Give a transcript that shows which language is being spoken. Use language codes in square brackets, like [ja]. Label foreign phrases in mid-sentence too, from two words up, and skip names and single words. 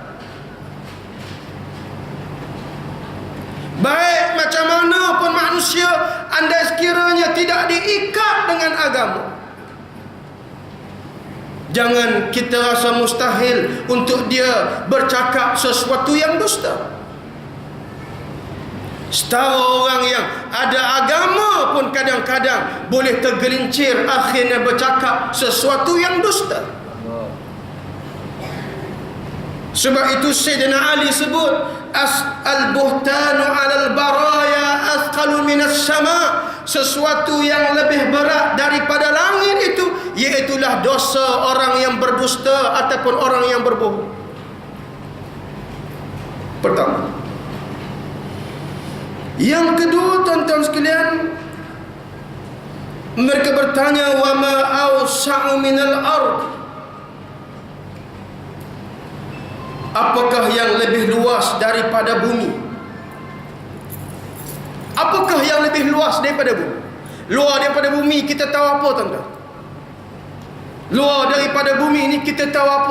[ms] Baik macam mana pun manusia, andai sekiranya tidak diikat dengan agama, jangan kita rasa mustahil untuk dia bercakap sesuatu yang dusta. Setara orang yang ada agama pun kadang-kadang boleh tergelincir akhirnya bercakap sesuatu yang dusta. Sebab itu Sayyidina Ali sebut, [ar] البهتان على البرايا أثقل من السماء. [ms] Sesuatu yang lebih berat daripada langit itu iaitulah dosa orang yang berdusta ataupun orang yang berbohong. Pertama. Yang kedua, tuan-tuan sekalian, mereka bertanya, [ar] وما أوسع من الأرض. [ms] Apakah yang lebih luas daripada bumi? Apakah yang lebih luas daripada bumi? Luar daripada bumi kita tahu apa, tuan-tuan? Luar daripada bumi ini kita tahu apa?